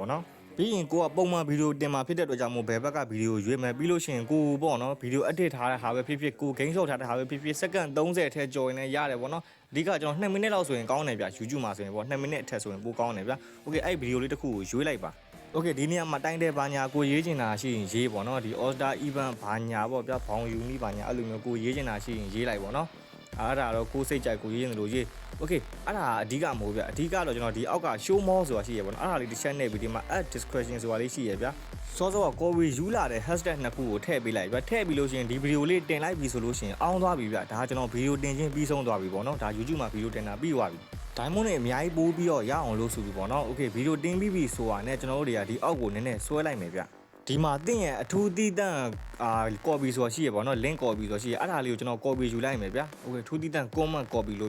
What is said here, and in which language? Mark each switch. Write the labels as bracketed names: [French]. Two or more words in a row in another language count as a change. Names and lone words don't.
[Burmese] ပေါ့နော်ပြီးရင်ကိုကပုံမှန်ဗီဒီယိုတင်မှာဖြစ်တဲ့အတွက်ကြောင့်မို့ဘယ်ဘက်ကဗီဒီယိုရွေးမယ်ပြီးလို့ရှိရင်ကိုပေါ့နော်ဗီဒီယို edit ထားတဲ့ဟာပဲဖြစ်ဖြစ်ကို [English] gain shot [Burmese] ထားတဲ့ဟာပဲဖြစ်ဖြစ်စက္ကန့်30ထဲကြော်ရင်လည်းရတယ်ပေါ့နော်အဓိကကျွန်တော်2မိနစ်လောက်ဆိုရင်ကောင်းတယ်ဗျ YouTube မှာဆိုရင်ပေါ့2မိနစ်အထက်ဆိုရင်ပိုကောင်းတယ်ဗျ Okay အဲ့ဗီဒီယိုလေးတစ်ခုကိုရွေးလိုက်ပါ Okay ဒီနေ့ကမှတိုင်းတဲ့ဘာညာကိုရေးချင်တာရှိရင်ရေးပေါ့နော်ဒီ [English] All-Star event [Burmese] ဘာညာပေါ့ဗျဘောင်ယူနီးဘာညာအဲ့လိုမျိုးကိုရေးချင်တာရှိရင်ရေးလိုက်ပေါ့နော် အဲ့ဒါတော့ကိုစိတ်ကြိုက်ကိုရေးရင်လို့ရေး Okay အဲ့ဒါအဓိကမဟုတ်ဗျအဓိကတော့ကျွန်တော်ဒီအောက်က [English] show more [Burmese] ဆိုတာရှိရပေါ့နော်အဲ့ဒါလေးတစ်ချက်နဲ့ပြီးဒီမှာ [English] add description [Burmese] ဆိုတာလေးရှိရဗျစောစောကကိုဝေယူလာတဲ့ hashtag နှစ်ခုကိုထည့်ပေးလိုက်ဗျထည့်ပြီးလို့ရှိရင်ဒီဗီဒီယိုလေးတင်လိုက်ပြီဆိုလို့ရှိရင်အောင်းသွားပြီဗျဒါကျွန်တော်ဗီဒီယိုတင်ချင်းပြီးဆုံးသွားပြီပေါ့နော်ဒါ YouTube မှာဗီဒီယိုတင်တာပြီးသွားပြီ diamond တွေအများကြီးပိုးပြီးတော့ရအောင်လို့ဆိုပြီးပေါ့နော် Okay ဗီဒီယိုတင်ပြီးပြီဆိုတာနဲ့ကျွန်တော်တို့တွေကဒီအောက်ကိုနည်းနည်းဆွဲလိုက်မယ်ဗျဒီမှာတင့်ရဲ့အထူးတည်တန့်copy ဆိုတာရှိရပေါ့နော် [English] link copy [Burmese] ဆိုတာရှိရအဲ့ဒါလေးကိုကျွန်တော် copy ယူလိုက်မယ်ဗျာ Okay ထူးတည်တန့် [English] comment copy [Burmese] လို့